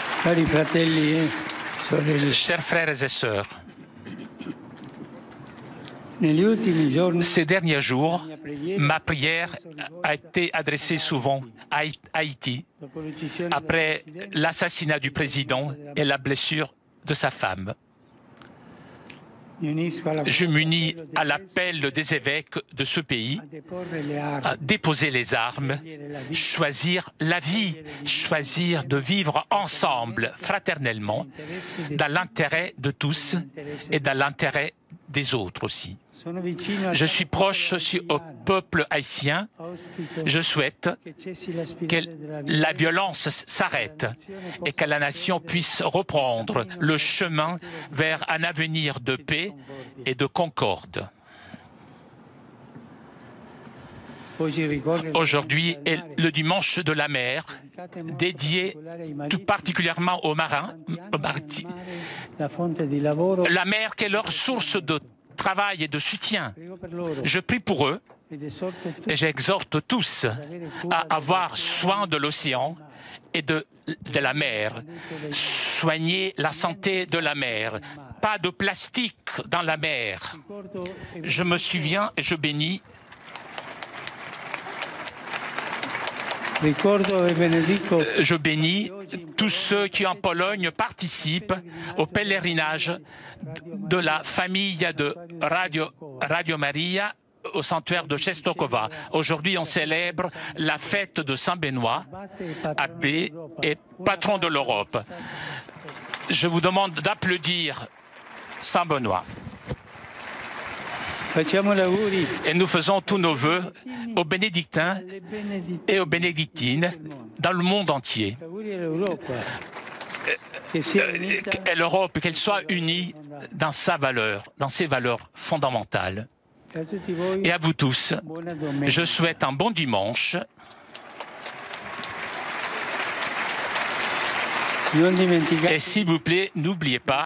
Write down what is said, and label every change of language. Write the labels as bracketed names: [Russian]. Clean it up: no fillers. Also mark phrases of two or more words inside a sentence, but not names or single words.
[Italian] Cari fratelli e sorelle, [French] Chers frères et sœurs, [Italian] negli ultimi giorni [French] ces derniers jours, ma prière a été adressée souvent à Haïti [Italian] dopo l'uccisione [French] après [Italian] del presidente, [French] l'assassinat du président et la blessure de sa femme. [Italian] mi unisco alla [French] Je m'unis [Italian] appello [French] à [Italian] dei [French] l'appel des évêques de ce pays [Italian] a deporre le [French] à [Italian] armi, [French] déposer les armes, choisir la vie, choisir de vivre ensemble, fraternellement, dans l'intérêt de tous et dans l'intérêt des autres aussi. [Italian] Sono vicino al [French] Je suis proche aussi au peuple haïtien. [Italian] auspico [French] Je souhaite [Italian] che cessi la [French] que [Italian] spirale della [French] la [Italian] violenza, [French] violence s'arrête et que la nation puisse reprendre le chemin vers un avenir de paix et de concorde. [Italian] Oggi ricorre [French] Aujourd'hui est le dimanche de la mer, dédié tout particulièrement aux marins, [Italian] la fonte di lavoro. [French] la mer qui est leur source de travail et de soutien. [Italian] Prego per loro [French] Je prie pour eux [Italian] ed esorto tutti [French] et j'exhorte tous à avoir soin de l'océan et de la mer. Soigner la santé de la mer. Pas de plastique dans la mer. Je me souviens et je bénis. [Italian] Ricordo e benedico [French] Je bénis tous ceux qui en Pologne participent au pèlerinage de la famille de Radio Maria au sanctuaire de Czestochowa. Aujourd'hui, on célèbre la fête de Saint-Benoît, abbé et patron de l'Europe. Je vous demande d'applaudir Saint-Benoît. [Italian] Facciamo l'auguri [French] Et nous faisons tous nos vœux aux bénédictins [Italian] alle benedizioni [French] et aux bénédictines dans le monde entier. [Italian] auguri all'Europa che sia unita [French] Et l'Europe, qu'elle soit unie dans sa valeur, dans ses valeurs fondamentales. [Italian] e a tutti voi [French] Et à vous tous, [Italian] buona domenica. [French] je souhaite un bon dimanche. [Italian] Non dimenticate [French] Et s'il vous plaît, n'oubliez pas